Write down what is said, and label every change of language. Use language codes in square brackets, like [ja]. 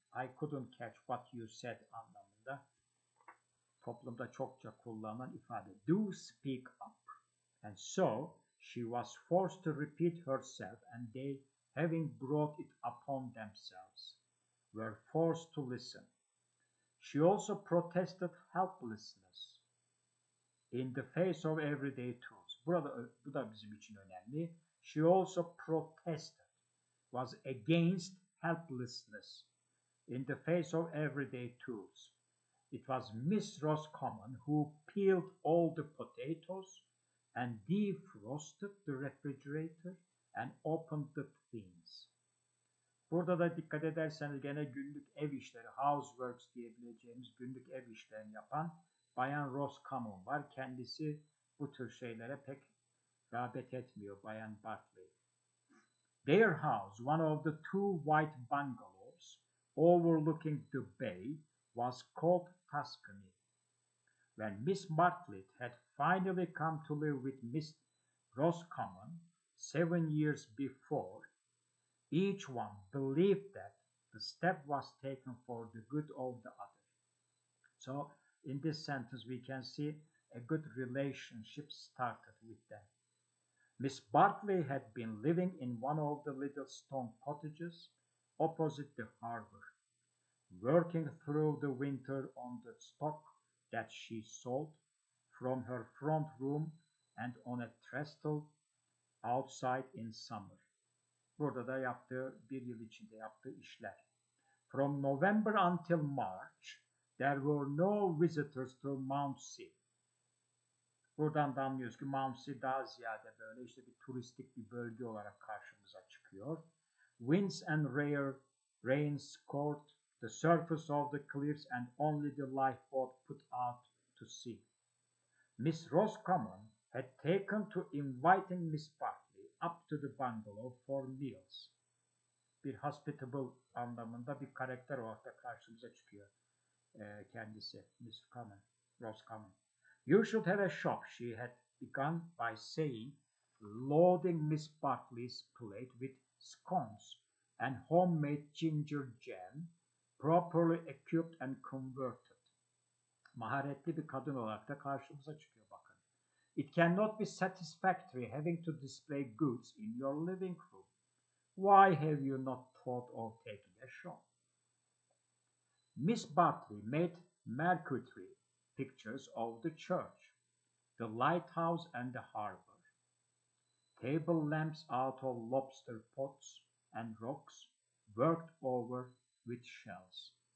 [en] I couldn't catch what you said [tr] anlamında. Toplumda çokça kullanılan ifade. [en] Do speak up. And so she was forced to repeat herself, and they, having brought it upon themselves, were forced to listen. She also protested helplessness in the face of everyday tools. [tr] Bu da bizim için önemli. [en] She also protested, was against helplessness in the face of everyday tools. It was Miss Roscommon who peeled all the potatoes and defrosted the refrigerator and opened the tins. [tr] Burada da dikkat ederseniz gene günlük ev işleri, houseworks diyebileceğimiz günlük ev işlerini yapan Bayan Roscommon var. Kendisi bu tür şeylere pek rağbet etmiyor Bayan Barclay. [en] Their house, one of the two white bungalows overlooking the bay, was called Tuscany. When Miss Bartlett had finally come to live with Miss Roscommon 7 years before, each one believed that the step was taken for the good of the other. So in this sentence we can see a good relationship started with them. Miss Bartley had been living in one of the little stone cottages opposite the harbor, working through the winter on the stock that she sold from her front room and on a trestle outside in summer. [tr] Burada da bir yıl içinde yaptığı işler. [en] From November until March, there were no visitors to Mountsea. [tr] Buradan da anlıyoruz ki Mountsea daha ziyade böyle işte bir turistik bir bölge olarak karşımıza çıkıyor. [en] Winds and rare rains scored the surface of the cliffs and only the lifeboat put out to sea. Miss Roscommon had taken to inviting Miss Bartley up to the bungalow for meals. [tr] Bir hospitable anlamında bir karakter olarak da karşımıza çıkıyor kendisi Miss Roscommon. [en] You should have a shop, she had begun by saying, loading Miss Bartley's plate with scones and homemade ginger jam, properly equipped and converted. [tr] Maharetli bir kadın olarak da karşımıza çıkıyor bakın. [en] It cannot be satisfactory having to display goods in your living room. Why have you not thought of taking a shop? Miss Bartley made marquetry pictures of the church, the lighthouse and the harbor, table lamps out of lobster pots and rocks, worked over with shells.